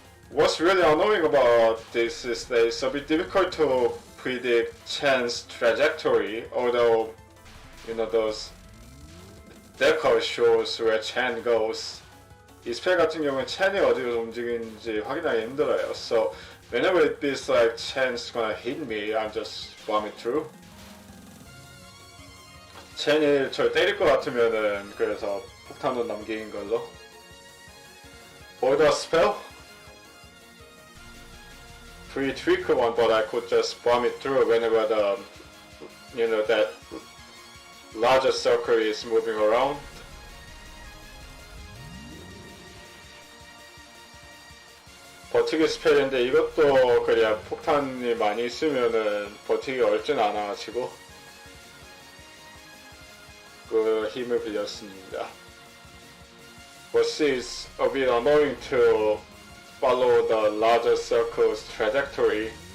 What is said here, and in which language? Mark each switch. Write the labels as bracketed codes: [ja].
[en] What's really annoying about this is that it's a bit difficult to predict Chen's trajectory, although you know those decal shows where Chen goes. [ko] 이 스펠 같은 경우는 Chen이 어디로 움직이는지 확인하기 힘들어요. [en] So whenever it feels like Chen's gonna hit me, I'm just bombing through. [ko] Chen이 저 때릴 것 같으면은 그래서 폭탄도 남기는 걸로. [en] For the spell, pretty tricky one, but I could just bomb it through whenever the that larger circle is moving around. [ko] 버티기 스펠인데 이것도 그냥 폭탄이 많이 있으면은 버티기 어렵진 않아가지고 그 힘을 빌렸습니다. [en] But it's a bit annoying to follow the larger circle's trajectory.